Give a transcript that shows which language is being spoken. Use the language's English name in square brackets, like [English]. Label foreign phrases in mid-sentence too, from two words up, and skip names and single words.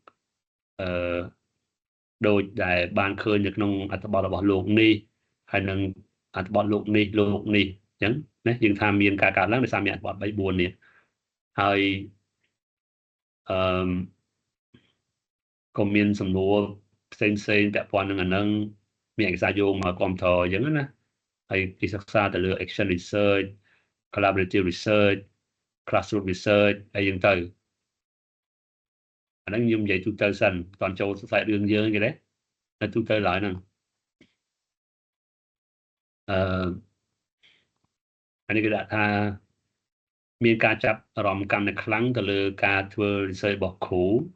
[Khmer] ដូចដែលបានឃើញនៅក្នុងអត្ថបទរបស់លោកនេះហើយនឹងអត្ថបទលោកនេះអញ្ចឹងណាយើងថាមានការកើនឡើងដោយសារមានអត្ថបទ3 4នេះហើយក៏មានសំណួរផ្សេងពាក់ព័ន្ធនឹងអាហ្នឹងមានឯកសារយោងមកគ្រប់គ្រងអញ្ចឹងណាហើយគេសិក្សាទៅលើ [English] action research collaborative research classroom research [Khmer] អីហ្នឹងទៅ អាហ្នឹងខ្ញុំនិយាយទូទៅសិនមិនតាន់ចូលខ្សែរឿងយើងទេណានៅទូទៅឡើយហ្នឹងអានេះគេដាក់ថាមានការចាប់អារម្មណ៍កាន់តែខ្លាំងទៅលើការធ្វើ research របស់គ្រូ